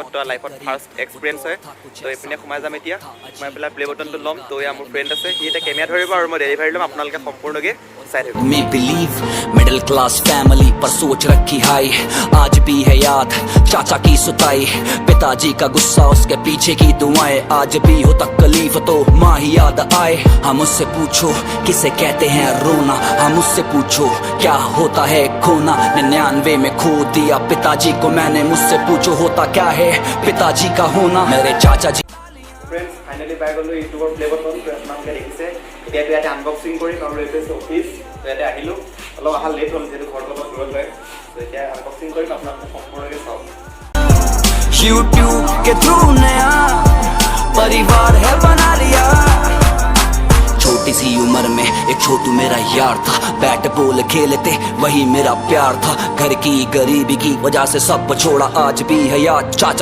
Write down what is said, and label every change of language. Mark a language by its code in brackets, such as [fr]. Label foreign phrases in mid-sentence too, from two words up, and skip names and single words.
[as] তো লাইফত [en] first experience [as] হয়। তো এইপিনে সোমাই যাম এতিয়া সোমাই পেলাই [en] play buttonটো [as] ল'ম। তো এয়া মোৰ ফ্ৰেণ্ড আছে সি এতিয়া কেমেৰা ধৰিব আৰু মই ডেলিভাৰী ল'ম। আপোনালোকে সম্পূৰ্ণকৈ চাই থাকিব। [hi] मैं बिलीव [en] middle class family [hi] पर सोच रखी हाई आज भी है याद चाचा की सुताई पिताजी का गुस्सा उसके पीछे की दुआएं आज भी हो तकलीफ तो माँ ही याद आए। हम उससे पूछो किसे कहते हैं रोना हम उससे पूछो क्या होता है खोना 99 में खो दिया पिताजी को मैंने मुझसे पूछो होता क्या है पिताजी का होना मेरे चाचा जी। [en] friends finally [as] পাই গ'লোঁ ইউটিউবৰ [en] play button. [as] আপোনালোকে দেখিছে এতিয়াতো ইয়াতে আনবক্সিং কৰিম আৰু এইটো হৈছে অফিচ। তো ইয়াতে আহিলোঁ অলপ অহা লেট হ'ল যিহেতু ঘৰটো অলপ দূৰত হয়। তো এতিয়া আনবক্সিং কৰিম আপোনালোকে সম্পূৰ্ণকৈ চাওক। [hi] YouTube के थ्रू नया परिवार है बना लिया छोटी सी उम्र में एक छोटू मेरा यार था [en] bat ball [hi] खेलते वही मेरा प्यार था घर की गरीबी की वजह से सब छोड़ा आज भी है याद चाचा